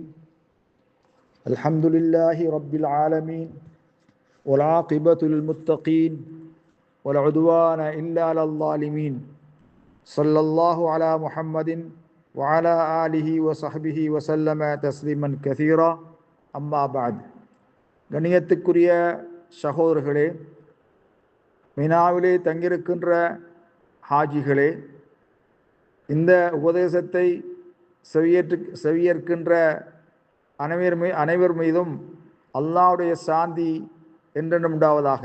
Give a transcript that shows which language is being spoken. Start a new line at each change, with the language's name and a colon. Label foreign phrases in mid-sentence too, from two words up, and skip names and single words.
Arabic: الحمد لله رب العالمين والعاقبة للمتقين ولا عدوان إلا على الظالمين. صلى الله على محمد وعلى آله وصحبه وسلم تسليما كثيرا. أما بعد.
Tamil: கண்ணியத்துக்குரிய சகோதரர்களே, மினாவிலே தங்கியிருக்கின்ற ஹாஜிகளே, இந்த உபதேசத்தை செவியேற்கின்ற அனைவர் மீதும் அல்லாஹ்வுடைய சாந்தி என்றென்றும் உண்டாவதாக.